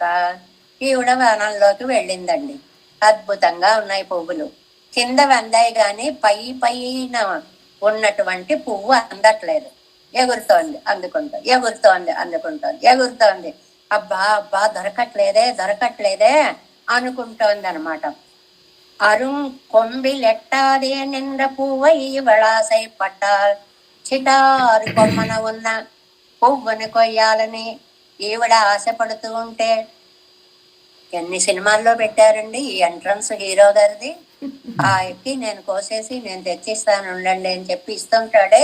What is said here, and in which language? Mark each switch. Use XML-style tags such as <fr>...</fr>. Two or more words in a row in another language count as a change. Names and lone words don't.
<te>ఈవిడ వనంలోకి వెళ్ళిందండి. అద్భుతంగా ఉన్నాయి పువ్వులు. కింద వందాయి గాని పైన ఉన్నటువంటి పువ్వు అందట్లేదు. ఎగురుతోంది అందుకుంటోంది, ఎగురుతోంది అందుకుంటోంది, ఎగురుతోంది. అబ్బా దొరకట్లేదే అనుకుంటోంది అనమాట.</te> <ta>அரும் கொம்பில் எட்டாதே நின்ற பூவை வளாசை పట్టాల్.</ta> <te>చిటారు కొమ్మన ఉన్న పువ్వుని కొయ్యాలని ఈవిడ ఆశపడుతూ ఉంటే, ఎన్ని సినిమాల్లో పెట్టారండి ఈ</te> <en>entrance hero</en> <te>గారిది. ఆ ఎక్కి నేను కోసేసి నేను తెచ్చిస్తాను ఉండండి అని చెప్పి ఇస్తుంటాడే.</te>